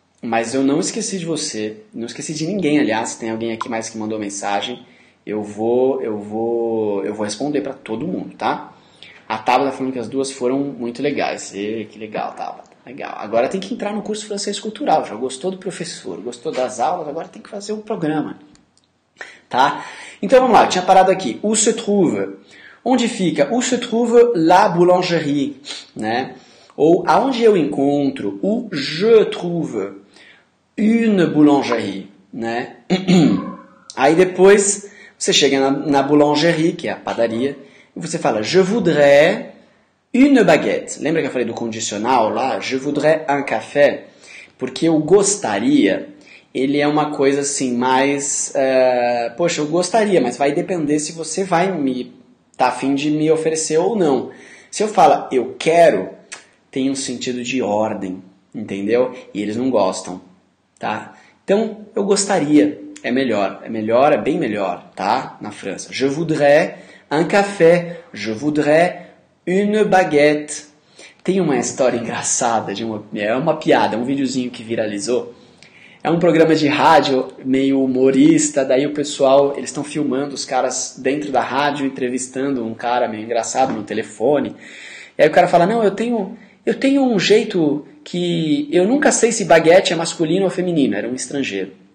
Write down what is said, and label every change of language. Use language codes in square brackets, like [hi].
[pt] Mas eu não esqueci de você, não esqueci de ninguém, aliás, se tem alguém aqui mais que mandou mensagem, eu vou responder para todo mundo, tá? A Tabata falando que as duas foram muito legais. Que legal, Tabata. Legal. Agora tem que entrar no curso francês cultural. Já gostou do professor, gostou das aulas, agora tem que fazer um programa. Tá? Então vamos lá, eu tinha parado aqui. [fr] Où se trouve? [pt] Onde fica? [fr] Où se trouve la boulangerie? [pt] Né? Ou aonde eu encontro? [fr] Où je trouve? une boulangerie, né? [pt] Aí depois você chega na boulangerie, que é a padaria, e você fala, [fr] je voudrais une baguette. [pt] Lembra que eu falei do condicional lá? [fr] Je voudrais un café. [pt] Porque eu gostaria, ele é uma coisa assim mais... poxa, eu gostaria, mas vai depender se você vai tá a fim de me oferecer ou não. Se eu falo eu quero, tem um sentido de ordem, entendeu? E eles não gostam, tá? Então, eu gostaria, é bem melhor, tá? Na França. [fr] Je voudrais un café, je voudrais une baguette. [pt] Tem uma história engraçada, é uma piada, um videozinho que viralizou. É um programa de rádio meio humorista, daí o pessoal, eles estão filmando os caras dentro da rádio, entrevistando um cara meio engraçado no telefone. E aí o cara fala, não, eu tenho um jeito que eu nunca sei se baguete é masculino ou feminino, era um estrangeiro.